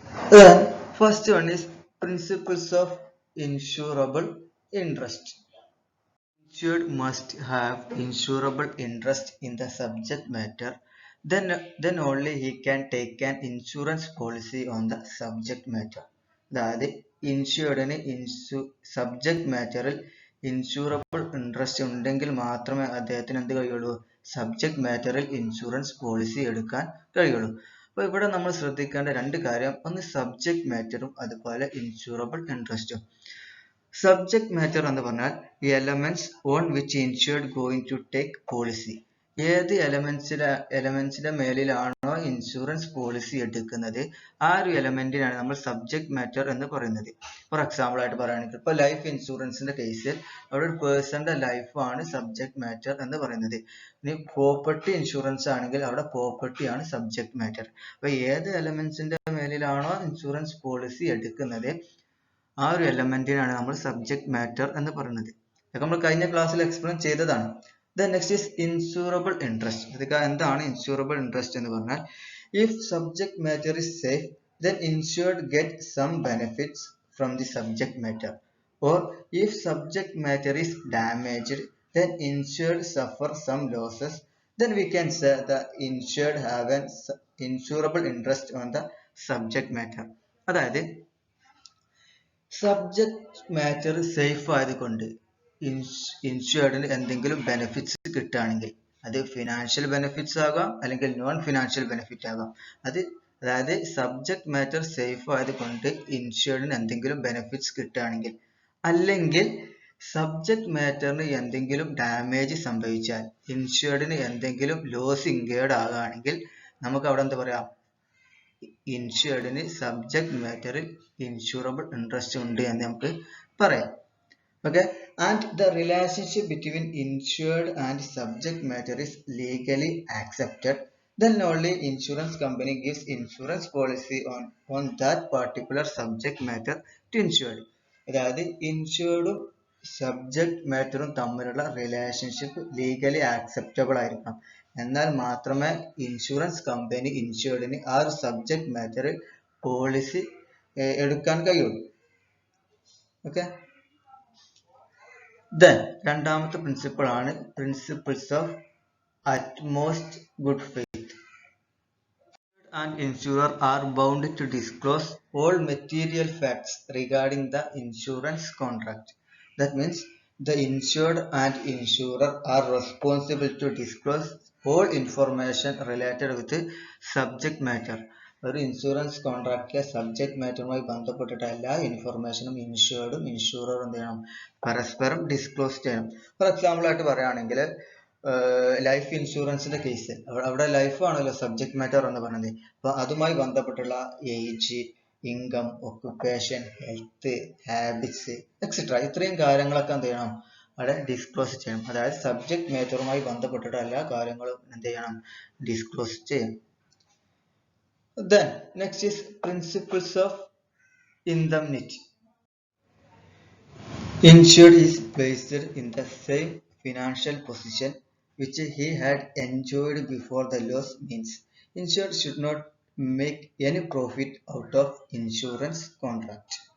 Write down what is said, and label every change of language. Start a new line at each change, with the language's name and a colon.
English: Then first one is principles of insurable interest. Insured must have insurable interest in the subject matter, then only he can take an insurance policy on the subject matter.
Malayalam: അതായത് ഇൻഷുർഡിന് subject മാറ്ററിൽ insurable interest ഉണ്ടെങ്കിൽ മാത്രമേ അദ്ദേഹത്തിന് എന്ത് കഴിയുള്ളൂ, subject മാറ്ററിൽ insurance policy എടുക്കാൻ കഴിയുള്ളൂ. അപ്പോൾ ഇവിടെ നമ്മൾ ശ്രദ്ധിക്കേണ്ട രണ്ട് കാര്യം, ഒന്ന് സബ്ജക്ട് മാറ്ററും അതുപോലെ ഇൻഷൂറബിൾ ഇൻട്രസ്റ്റും.
English: subject matter
Malayalam: എന്ന് പറഞ്ഞാൽ
English: Elements on which insured going to take policy.
Malayalam: ഏത് എലമെന്റ്സിന്റെ മേലിലാണോ ഇൻഷുറൻസ് പോളിസി എടുക്കുന്നത് ആ ഒരു എലമെന്റിനാണ് നമ്മൾ സബ്ജക്ട് മാറ്റർ എന്ന് പറയുന്നത്. ഫോർ എക്സാമ്പിൾ ആയിട്ട് പറയുകയാണെങ്കിൽ ഇപ്പോൾ ലൈഫ് ഇൻഷുറൻസിന്റെ കേസിൽ അവിടെ ഒരു പേഴ്സന്റെ ലൈഫാണ് സബ്ജക്ട് മാറ്റർ എന്ന് പറയുന്നത്. ഇനി പ്രോപ്പർട്ടി ഇൻഷുറൻസ് ആണെങ്കിൽ അവിടെ പ്രോപ്പർട്ടിയാണ് സബ്ജക്ട് മാറ്റർ. അപ്പൊ ഏത് എലമെന്റ്സിന്റെ മേലിലാണോ ഇൻഷുറൻസ് പോളിസി എടുക്കുന്നത് ആ ഒരു എലമെന്റിനാണ് നമ്മൾ സബ്ജക്ട് മാറ്റർ എന്ന് പറയുന്നത്. ഇതൊക്കെ നമ്മൾ കഴിഞ്ഞ ക്ലാസ്സിൽ എക്സ്പ്ലെയിൻ ചെയ്തതാണ്.
English: Then next is insurable interest.
Malayalam: ഇതൊക്കെ എന്താണ്
English: insurable interest
Malayalam: എന്ന് പറഞ്ഞാൽ,
English: if subject matter is safe, then insured get some benefits from the subject matter, or if subject matter is damaged, then insured suffer some losses, then we can say the insured have an insurable interest on the subject matter.
Malayalam: അതായത് subject matter safe ആയതുകൊണ്ട് ഇൻഷുർഡിന് എന്തെങ്കിലും benefits കിട്ടുകയാണെങ്കിൽ അത് financial benefits ആകാം അല്ലെങ്കിൽ non financial benefit ആകാം. അതായത് subject matter safe ആയതുകൊണ്ട് ഇൻഷുർഡിന് എന്തെങ്കിലും ബെനിഫിറ്റ്സ് കിട്ടുകയാണെങ്കിൽ, അല്ലെങ്കിൽ സബ്ജക്ട് മാറ്ററിന് എന്തെങ്കിലും ഡാമേജ് സംഭവിച്ചാൽ, ഇൻഷുർഡിന് എന്തെങ്കിലും ലോസ് ഇൻകേർഡ് ആകുകയാണെങ്കിൽ നമുക്ക് അവിടെ എന്താ പറയാം, ഇൻഷുർഡിന് സബ്ജക്ട് മാറ്ററിൽ ഇൻഷൂറബിൾ ഇൻട്രസ്റ്റ് ഉണ്ട് എന്ന് നമുക്ക് പറയാം.
English: Okay, and the relationship between insured and subject matter is legally accepted, then only insurance company gives insurance policy on that particular subject matter to insured.
Malayalam: അതായത് ഇൻഷുർഡും subject മാറ്ററും തമ്മിലുള്ള റിലേഷൻഷിപ്പ് ലീഗലി ആക്സെപ്റ്റബിൾ ആയിരിക്കണം. എന്നാൽ മാത്രമേ insurance company ഇൻഷുർഡിന് ആ ഒരു subject മാറ്ററിൽ policy എടുക്കാൻ കഴിയുള്ളൂ. Okay, then രണ്ടാമത്തെ പ്രിൻസിപ്പിൾ ആണ് principles of utmost good faith.
English: And insurer are bound to disclose all material facts regarding the insurance contract. That means the insured and insurer are responsible to disclose all information related with subject matter.
Malayalam: ഒരു insurance കോൺട്രാക്റ്റിലെ subject മാറ്ററുമായി ബന്ധപ്പെട്ടിട്ട് എല്ലാ ഇൻഫർമേഷനും ഇൻഷുർഡും ഇൻഷുററും എന്ത് ചെയ്യണം, പരസ്പരം disclose ചെയ്യണം. For example ആയിട്ട് പറയുകയാണെങ്കിൽ life ഇൻഷുറൻസിന്റെ case, അവിടെ ലൈഫ് ആണല്ലോ സബ്ജക്ട് മാറ്റർ എന്ന് പറയുന്നത്. അപ്പൊ അതുമായി ബന്ധപ്പെട്ടുള്ള age, income, occupation, health, habits etcetera ഇത്രയും കാര്യങ്ങളൊക്കെ എന്ത് ചെയ്യണം, അവിടെ ഡിസ്ക്ലോസ് ചെയ്യണം. അതായത് സബ്ജക്ട് മാറ്ററുമായി ബന്ധപ്പെട്ടിട്ട് എല്ലാ കാര്യങ്ങളും എന്ത് ചെയ്യണം, ഡിസ്ക്ലോസ് ചെയ്യണം.
English: Then next is principles of indemnity. Insured is placed in the same financial position which he had enjoyed before the loss, means insured should not make any profit out of insurance contract.